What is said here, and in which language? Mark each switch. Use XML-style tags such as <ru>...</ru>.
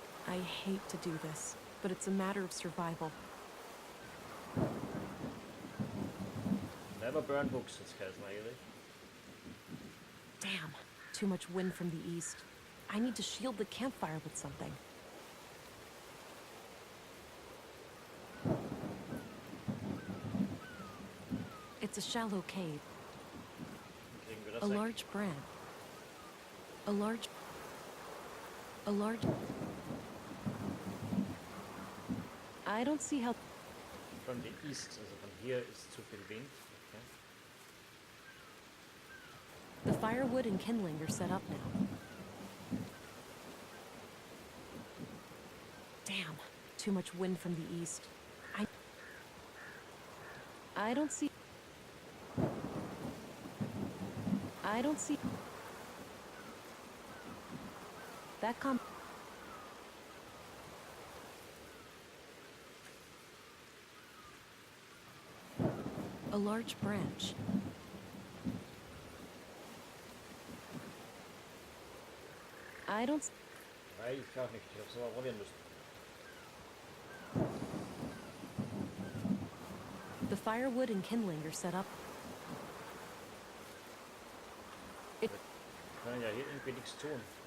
<en>I hate to do this, but it's a matter of survival. Never burn books,</en> <de>das heißt eigentlich.</de> <en>Damn, too much wind from the east. I need to shield the campfire with something. It's a shallow cave. A large branch. A large... I don't see how... From the east,</en> <de>also von hier ist zu viel Wind.</de> <en>Okay. The firewood and kindling are set up now. Damn, too much wind from the east. I don't see... That a large branch. I don't...</en> <de>Nein, ich auch nicht. Ich hab's aber probieren müssen.</de> <en>The firewood and kindling are set up.</en> <de>Wir können ja hier irgendwie nichts tun.</de>